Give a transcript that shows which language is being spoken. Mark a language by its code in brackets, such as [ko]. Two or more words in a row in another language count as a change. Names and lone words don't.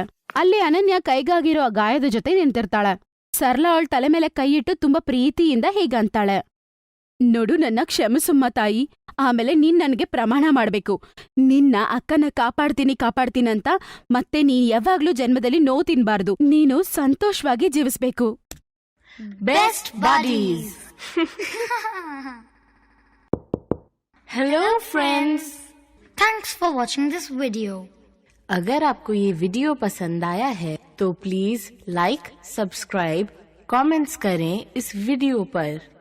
[kn] ಅಲ್ಲಿ ಅನನ್ಯ ಕೈಗಾಗಿರೋ ಗಾಯದ ಜೊತೆ ನಿಂತಿರ್ತಾಳೆ. ಸರ್ಲಾ ಅವಳ ತಲೆ ಮೇಲೆ ಕೈ ಇಟ್ಟು ತುಂಬಾ ಪ್ರೀತಿಯಿಂದ ಹೀಗಂತಾಳೆ, ನೋಡು ನನ್ನ ಕ್ಷಮಿಸುಮ್ಮ ತಾಯಿ. ಆಮೇಲೆ ನೀನ್ ನನಗೆ ಪ್ರಮಾಣ ಮಾಡ್ಬೇಕು, ನಿನ್ನ ಅಕ್ಕನ ಕಾಪಾಡ್ತೀನಂತ. ಮತ್ತೆ ನೀನ್ ಯಾವಾಗ್ಲೂ ಜನ್ಮದಲ್ಲಿ ನೋವು ತಿನ್ಬಾರ್ದು. ನೀನು ಸಂತೋಷವಾಗಿ ಜೀವಿಸ್ಬೇಕು. [en] best buddies. hello friends, thanks for watching this video. [hi] अगर आपको ये वीडियो पसंद आया है तो [en] please like, subscribe, comments [hi] करें इस वीडियो पर.